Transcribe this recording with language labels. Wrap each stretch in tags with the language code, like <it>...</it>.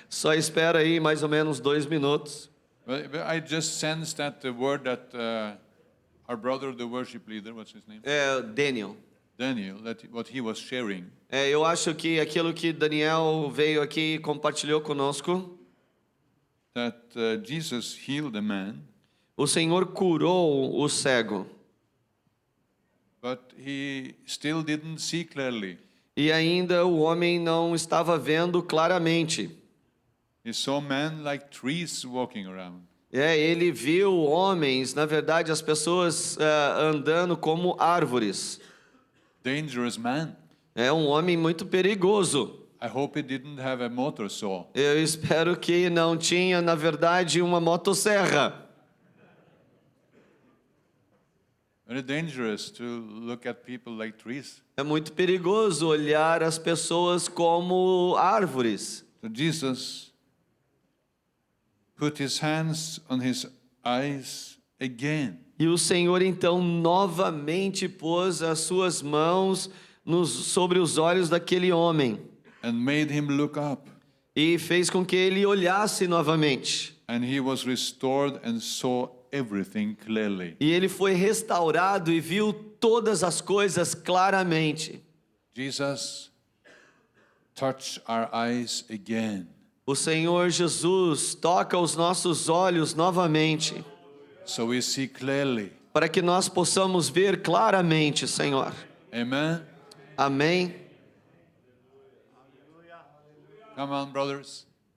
<pt>Só espera aí mais ou menos 2 minutos.</pt> <en>But I just sensed that the word that our brother, the worship leader, what's his name? Daniel. Daniel, what he was sharing.</en> <pt>Eu acho que aquilo que Daniel veio aqui e compartilhou conosco.</pt> <en>That Jesus healed a man.</en> <pt>O Senhor curou o cego.</pt> <en>But he still didn't see clearly.</en> <pt>E ainda o homem não estava vendo claramente.</pt> <en>He saw men like trees walking around.</en> <pt>Ele viu homens, na verdade, as pessoas andando como árvores.</pt> <en>Dangerous man.</en> <pt>É um homem muito perigoso.</pt> <en>I hope he didn't have a motor saw.</en> <pt>Eu espero que não tinha, na verdade, uma motosserra.</pt> <en>Very dangerous to look at people like trees.</en> <pt>É muito perigoso olhar as pessoas como árvores.</pt> <en>So Jesus put his hands on his eyes again.</en> <pt>E o Senhor então novamente pôs as suas mãos sobre os olhos daquele homem.</pt> <en>And made him look up.</en> <pt>E fez com que ele olhasse novamente.</pt> <en>And he was restored and saw everything clearly.</en> <pt>E ele foi restaurado e viu todas as coisas claramente.</pt> <en>Jesus touched our eyes again.</en> <pt>O Senhor Jesus toca os nossos olhos novamente.</pt> <en>So we see clearly.</en> <pt>Para que nós possamos ver claramente, Senhor.</pt> <en>Amen.</en> <pt>Amém.</pt> <en>Come on, brothers.</en>